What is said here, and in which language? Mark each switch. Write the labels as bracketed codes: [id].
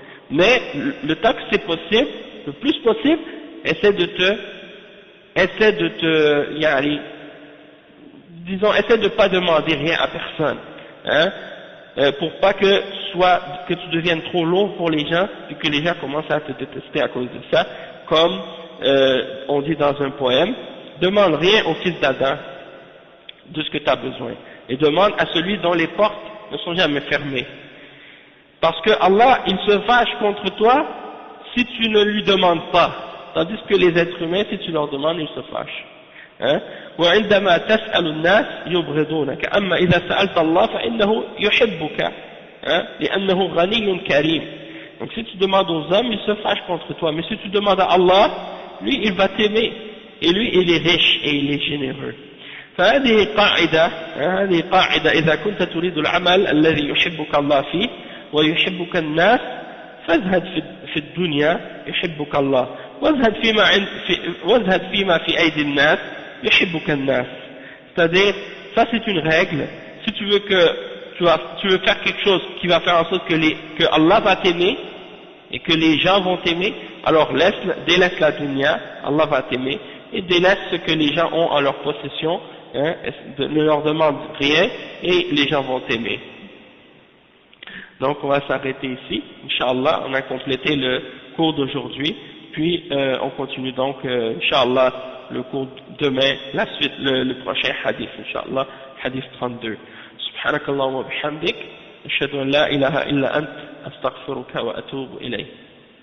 [fr] Mais le temps que c'est possible, le plus possible, essaie de ne pas demander rien à personne, hein, pour pas que tu deviennes trop lourd pour les gens et que les gens commencent à te détester à cause de ça, comme on dit dans un poème, demande rien au fils d'Adam de ce que tu as besoin, et demande à celui dont les portes ne sont jamais fermées. Parce que Allah, il se fâche contre toi si tu ne lui demandes pas, tandis que les êtres humains, si tu leur demandes, ils se fâchent. Hein? [ar] وعندما تسأل الناس يبغضونك أما إذا سألت الله فإنه يحبك لأنه غني كريم. [fr] Donc si tu demandes aux hommes, ils se fâchent contre toi, mais si tu demandes à Allah, lui il va t'aimer, et lui il est riche et il est généreux. [ar] فهذه قاعدة هذه قاعدة إذا كنت تريد العمل الذي يحبك الله فيه ويحبك الناس فازهد في الدنيا يحبك الله وازهد فيما في أيدي الناس يحبك الناس. [fr] C'est-à-dire, ça c'est une règle. Si tu veux tu veux faire quelque chose qui va faire en sorte que Allah va t'aimer et que les gens vont t'aimer, alors délaisse la dunya, Allah va t'aimer, et délaisse ce que les gens ont en leur possession, ne leur demande rien et les gens vont t'aimer. Donc on va s'arrêter ici, Inch'Allah, on a complété le cours d'aujourd'hui, puis on continue donc, Inch'Allah, le cours demain, la suite, le prochain hadith, Inch'Allah, hadith 32. [ar] سبحانك اللهم وبحمدك أشهد أن لا إله إلا أنت أستغفرك وأتوب إليك.